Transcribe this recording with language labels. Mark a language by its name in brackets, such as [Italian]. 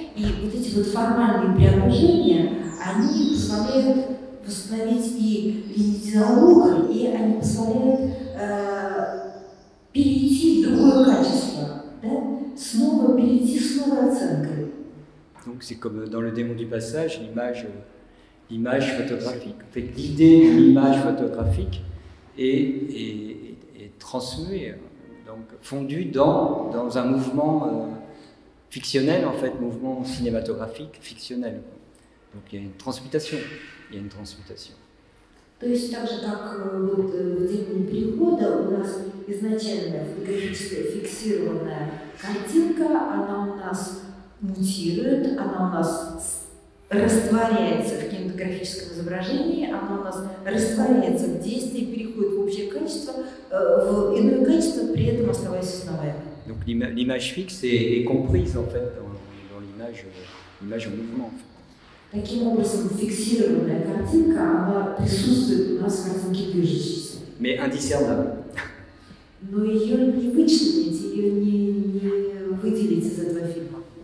[Russian] И вот эти вот формальные преображения, они позволяют восстановить и линию диалога, и они позволяют перейти в другое качество, да? Снова перейти с новой оценкой. [French] Donc c'est comme dans le démon du passage, l'image photographique. En fait, l'idée de l'image photographique est transmue, donc fondue dans un mouvement fictionnel, en fait, mouvement cinématographique fictionnel. Donc il y a une transmutation. [Russian] То есть так же, как вот в «Демоне перехода» у нас изначально фотографическая фиксированная картинка, она у нас мутирует, она у нас растворяется в кинематографическом изображении, она у нас растворяется в действии, переходит в общее качество, в иное качество, при этом оставаясь узнаваемой. [French] Donc l'image fixe est comprise en fait dans l'image en mouvement. En fait. [Russian] Таким образом, фиксированная картинка, она присутствует у нас в картинке движущейся. [French] Mais indiscernable. [Russian] Но ее не вычленить, ее не выделить из этого фильма.